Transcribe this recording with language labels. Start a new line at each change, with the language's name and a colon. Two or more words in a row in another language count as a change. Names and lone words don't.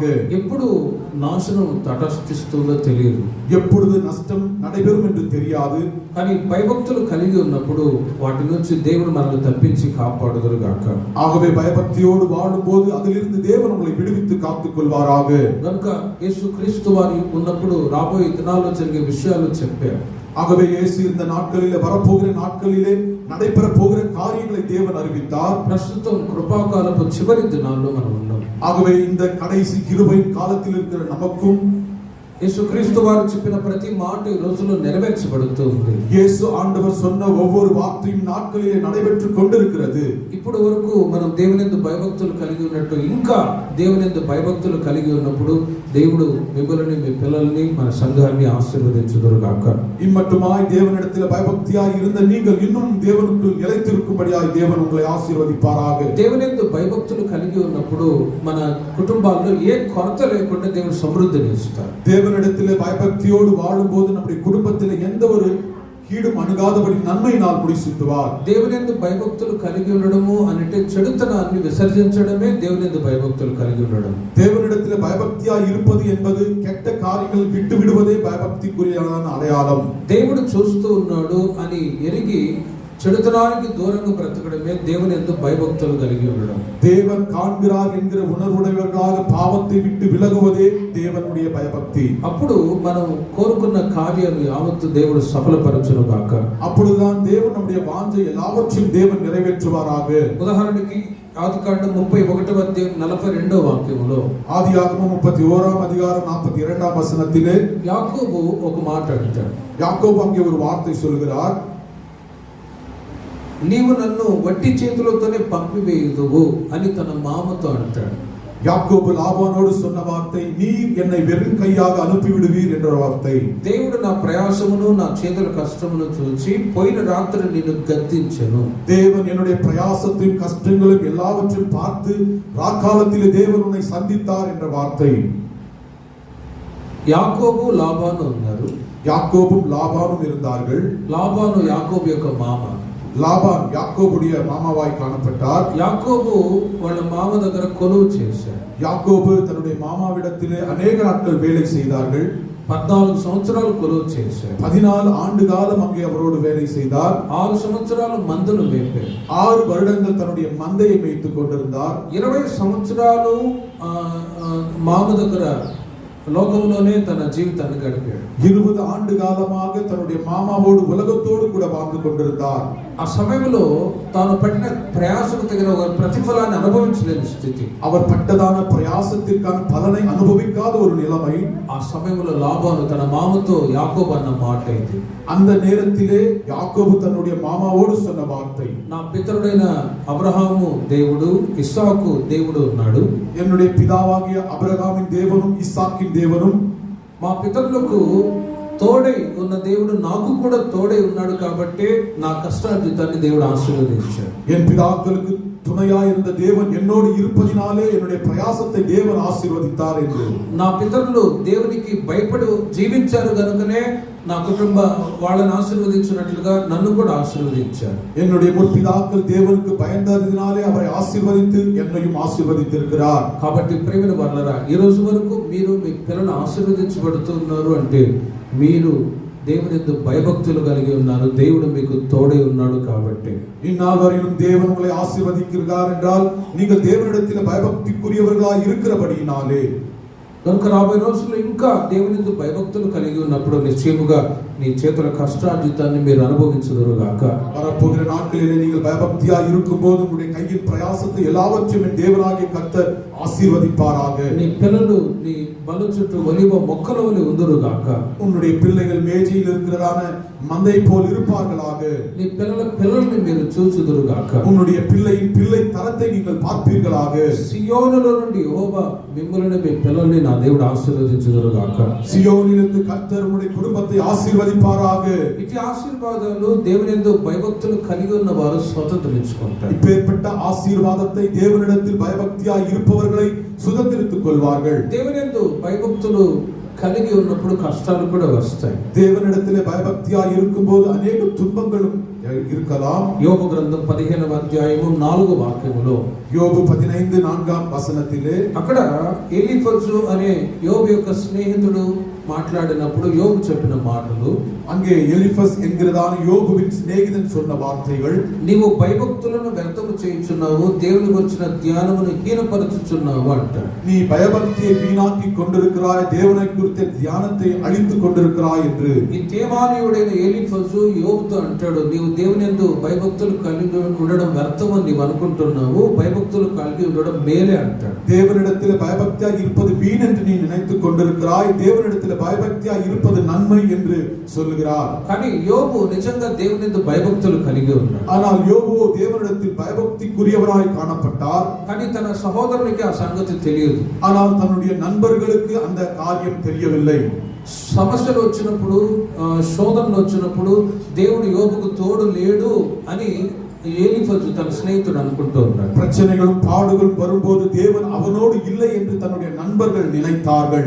Telugu: ఎప్పుడు నాశనం తటస్థిస్తుందో తెలియదు,
Tamil: எப்பொழுது நஷ்டம் நடைபெறும் என்று தெரியாது.
Telugu: కానీ భయభక్తులు కలిగి ఉన్నప్పుడు వాటి నుంచి దేవుడు మనల్ని తప్పించి కాపాడుదురు గాక.
Tamil: ஆகவே பயபக்தியோடு வாழும்போது அதிலிருந்து தேவன் நம்மை விடுவித்து காத்துக் கொள்வாராக.
Telugu: కనుక యేసుక్రీస్తు వారు ఉన్నప్పుడు రాబోయే దినాల్లో జరిగే విషయాలు చెప్పారు.
Tamil: ஆகவே இயேசு இந்த நாட்களிலே வரப்போகிற நாட்களிலே நடைபெற போகிற காரியங்களை தேவன் அறிவித்தார்.
Telugu: ప్రస్తుతం కృపాకాలపు చివరి దినాల్లో మనం ఉన్నాం.
Tamil: ஆகவே இந்த கடைசி கிருபையின் காலத்தில் இருக்கிற நமக்கும்
Telugu: యేసుక్రీస్తు వారు చెప్పిన ప్రతి మాట ఈ రోజుల్లో నెరవేర్చబడుతూ ఉంది.
Tamil: இயேசு ஆண்டவர் சொன்ன ஒவ்வொரு வார்த்தையும் நாட்களிலே நடைபெற்று கொண்டிருக்கிறது.
Telugu: ఇప్పుడు వరకు మనం దేవుని యందు భయభక్తులు కలిగి ఉన్నట్టు ఇంకా దేవుని యందు భయభక్తులు కలిగి ఉన్నప్పుడు దేవుడు మిమ్మల్ని మీ పిల్లల్ని మన సంఘాన్ని ఆశీర్వదించుదురుగాక.
Tamil: இம்மட்டுமாய் தேவனிடத்தில் பயபக்தியாய் இருந்த நீங்கள் இன்னும் தேவனுக்குள் நிலைத்திருக்கும்படியாய் தேவன் உங்களை ஆசீர்வதிப்பாராக.
Telugu: దేవునియందు భయభక్తులు కలిగి ఉన్నప్పుడు మన కుటుంబాల్లో ఏ కొరత లేకుండా దేవుడు సమృద్ధిని ఇస్తారు.
Tamil: தேவனிடத்தில் பயபக்தியோடு வாழும்போது நம்முடைய குடும்பத்தில் எந்த ஒரு கீடும் அணுகாதபடி நன்மையினால் முடிசூட்டுவார்.
Telugu: దేవునియందు భయభక్తులు కలిగి ఉండడము అంటే చెడుతనాన్ని విసర్జించడమే దేవునియందు భయభక్తులు కలిగి ఉండడం.
Tamil: தேவனிடத்தில் பயபக்தியாய் இருப்பது என்பது கெட்ட காரியங்கள் விட்டு விடுவதே பயபக்திக்குரியான அடையாளம்.
Telugu: దేవుడు చూస్తూ ఉన్నాడు అని ఎరిగి చెడుతనానికి దూరంగా బ్రతకడమే దేవునియందు భయభక్తులు కలిగి ఉండడం.
Tamil: தேவன் காண்கிறார் என்கிற உணர்வுடையவர்களாக பாவத்தை விட்டு விலகுவதே தேவனுடைய பயபக்தி.
Telugu: అప్పుడు మనం కోరుకున్న కార్యాలు యావత్తు దేవుడు సఫలపరచును గాక.
Tamil: அப்பொழுதுதான் தேவன் நம்முடைய வாஞ்சை எல்லாவற்றையும் தேவன் நிறைவேற்றுவாராக.
Telugu: ఉదాహరణకి ఆదికాండం 31వ అధ్యాయం 42వ వాక్యములో,
Tamil: ஆதியாகமம் 31ஆம் அதிகாரம் 42ஆம் வசனத்திலே
Telugu: యాకోబు ఒక మాట అంటాడు.
Tamil: யாக்கோபு அங்கே ஒரு வார்த்தை சொல்கிறார்.
Telugu: నీవు నన్ను వట్టి చేతులతోనే పంపివేయుదువు అని తన మామతో అంటాడు.
Tamil: யாக்கோபு லாபானோடு சொன்ன வார்த்தை, நீர் என்னை வெறும் கையாக அனுப்பி விடுவீர் என்ற வார்த்தை.
Telugu: దేవుడు నా ప్రయాసమును నా చేతుల కష్టమును చూచి పోయిన రాత్రి నిన్ను గద్దించెను.
Tamil: தேவன் என்னுடைய பிரயாசத்தையும் கஷ்டங்களையும் எல்லாவற்றையும் பார்த்து ராக்காலத்திலே தேவன் உன்னை சந்தித்தார் என்ற வார்த்தை.
Telugu: యాకోబు లాబాను ఉన్నారు.
Tamil: யாக்கோபும் லாபானும் இருந்தார்கள்.
Telugu: లాబాను యాకోబు యొక్క మామ.
Tamil: லாபான் யாக்கோபுடைய மாமாவாய் காணப்பட்டார்.
Telugu: యాకోబు వాళ్ళ మామ దగ్గర కొలువు చేశాడు.
Tamil: யாக்கோபு தன்னுடைய மாமாவிடத்திலே அநேக நாட்கள் வேலை செய்தார்கள்.
Telugu: 14 సంవత్సరాలు కొలువు చేశాడు.
Tamil: 14 ஆண்டு காலம் அங்கே அவரோடு வேலை செய்தார்.
Telugu: 6 సంవత్సరాలు మందను మేపాడు.
Tamil: 6 வருடங்கள் தன்னுடைய மந்தையை மேய்த்துக் கொண்டிருந்தார்.
Telugu: 20 సంవత్సరాలు మామ దగ్గర లోకంలోనే తన జీవితాన్ని గడిపాడు.
Tamil: 20 ஆண்டு காலமாக தன்னுடைய மாமாவோடு உலகத்தோடு கூட வாழ்ந்து கொண்டிருந்தார்.
Telugu: ఆ సమయంలో తాను పట్టిన ప్రయాసకు తగిన ఒక ప్రతిఫలాన్ని అనుభవించలేని స్థితి.
Tamil: அவர் பட்டதான பிரயாசத்திற்கான பலனை அனுபவிக்காத ஒரு நிலைமை.
Telugu: ఆ సమయంలో లాబాను తన మామతో యాకోబు అన్న మాట ఇది.
Tamil: அந்த நேரத்திலே யாக்கோபு தன்னுடைய மாமாவோடு சொன்ன வார்த்தை,
Telugu: నా పితరుడైన అబ్రహాము దేవుడు, ఇస్సాకు దేవుడు ఉన్నాడు.
Tamil: என்னுடைய பிதாவாகிய அபிரகாமின் தேவனும் இசாக்கின் தேவனும்
Telugu: మా పితరులకు తోడై ఉన్న దేవుడు నాకు కూడా తోడై ఉన్నాడు కాబట్టి నా కష్టార్జితాన్ని దేవుడు ఆశీర్వదించాడు.
Tamil: என் பிதாக்களுக்கு துணையாய் இருந்த தேவன் என்னோடு இருப்பதினாலே என்னுடைய பிரயாசத்தை தேவன் ஆசீர்வதித்தார் என்று.
Telugu: నా పితరులు దేవునికి భయపడి జీవించారు కనుకనే నా కుటుంబ వాళ్ళని ఆశీర్వదించినట్లుగా నన్ను కూడా ఆశీర్వదించారు.
Tamil: என்னுடைய முற்பிதாக்கள் தேவனுக்கு பயந்ததினாலே அவரை ஆசீர்வதித்து என்னையும் ஆசீர்வதித்திருக்கிறார்.
Telugu: కాబట్టి ప్రియమైన వాళ్ళరా, ఈ రోజు వరకు మీరు మీ పిల్లలు ఆశీర్వదించబడుతున్నారు అంటే మీరు దేవునితో భయభక్తులు కలిగి ఉన్నారు. దేవుడు మీకు తోడై ఉన్నాడు కాబట్టి.
Tamil: இந்நாள் வரையிலும் தேவன் உங்களை ஆசீர்வதிக்கிறார் என்றால் நீங்கள் தேவனிடத்தில் பயபக்திக்குரியவர்களாய் இருக்கிறபடியினாலே.
Telugu: కనుక రాబోయే రోజుల్లో ఇంకా దేవునితో భయభక్తులు కలిగి ఉన్నప్పుడు నిశ్చయముగా నీ చేతుల కష్టార్జితాన్ని మీరు అనుభవించుదురుగాక.
Tamil: வரப்போகிற நாட்களிலே நீங்கள் பயபக்தியாய் இருக்கும்போது உங்களுடைய கையின் பிரயாசத்தை எல்லாவற்றையும் என் தேவனாகிய கர்த்தர் ஆசீர்வதிப்பாராக.
Telugu: నీ పిల్లలు నీ బల చుట్టూ ఒలివ మొక్కల వలె ఉందురుగాక.
Tamil: உன்னுடைய பிள்ளைகள் மேஜையில் இருக்கிறதான மந்தை போல் இருப்பார்களாக.
Telugu: నీ పిల్లల పిల్లల్ని మీరు చూచుదురుగాక.
Tamil: உன்னுடைய பிள்ளையின் பிள்ளை தரத்தை நீங்கள் பார்ப்பீர்களாக.
Telugu: సియోనులో నుండి యెహోవా మిమ్మల్ని మీ పిల్లల్ని నా దేవుడు ఆశీర్వదించుదురుగాక.
Tamil: సియోనిலிருந்து கர்த்தர் உங்களுடைய குடும்பத்தை ஆசீர்வதிப்பாராக.
Telugu: ఇట్టి ఆశీర్వాదాలు దేవునియందు భయభక్తులు కలిగి ఉన్న వారు స్వతంత్రించుకుంటారు.
Tamil: இப்பேற்பட்ட ஆசீர்வாதத்தை தேவனிடத்தில் பயபக்தியாய் இருப்பவர்களை சுதந்திரித்துக் கொள்வார்கள்.
Telugu: దేవునియందు భయభక్తులు కలిగి ఉన్నప్పుడు కష్టాలు కూడా వస్తాయి.
Tamil: தேவனிடத்திலே பயபக்தியாய் இருக்கும்போது அநேக துன்பங்களும் இருக்கலாம்.
Telugu: యోబు గ్రంథం 15వ అధ్యాయము 4వ వాక్యములో,
Tamil: யோபு 15:4 వచనத்திலே
Telugu: అక్కడ ఎలీఫజు అనే యోబు యొక్క స్నేహితుడు మాట్లాడినప్పుడు యోబు చెప్పిన మాటలు,
Tamil: அங்கே எலிஃபஸ் என்கிறதான யோபுவின் சிநேகிதன் சொன்ன வார்த்தைகள்,
Telugu: నీవు భయభక్తులను వ్యర్థము చేయించున్నావు, దేవుని గురించిన ధ్యానమును హీనపరచుచున్నావు అంటాడు.
Tamil: நீ பயபக்தியை வீணாக்கி கொண்டிருக்கிறாய், தேவனை குறித்த தியானத்தை அழித்துக் கொண்டிருக்கிறாய் என்று.
Telugu: ఈ తేమానీయుడైన ఎలీఫజు యోబుతో అంటాడు, నీవు దేవుని యందు భయభక్తులు కలిగి ఉండడం వ్యర్థమని నీవు అనుకుంటున్నావు, భయభక్తులు కలిగి ఉండడం మేలే అంటాడు.
Tamil: தேவனிடத்தில் பயபக்தியாய் இருப்பது வீண் என்று நீ நினைத்துக் கொண்டிருக்கிறாய், தேவனிடத்தில் தேவனிடத்தில் பயபக்தியாய் இருப்பது நன்மை என்று சொல்லுகிறார்.
Telugu: కానీ యోబు నిజంగా దేవుని యందు భయభక్తులు కలిగి ఉన్నాడు.
Tamil: ஆனால் யோபு தேவனிடத்தில் பயபக்திக்குரியவராய் காணப்பட்டார்.
Telugu: కానీ తన సహోదరునికి ఆ సంగతి తెలియదు.
Tamil: ஆனால் தன்னுடைய நண்பர்களுக்கு அந்த காரியம் தெரியவில்லை.
Telugu: సమస్యలు వచ్చినప్పుడు, శోధనలు వచ్చినప్పుడు దేవుడు యోబుకు తోడు లేడు అని ఎలీఫజు తన స్నేహితుడు అనుకుంటూ ఉన్నాడు.
Tamil: பிரச்சனைகளும் பாடுகளும் வரும்போது தேவன் அவனோடு இல்லை என்று தன்னுடைய நண்பர்கள் நினைத்தார்கள்.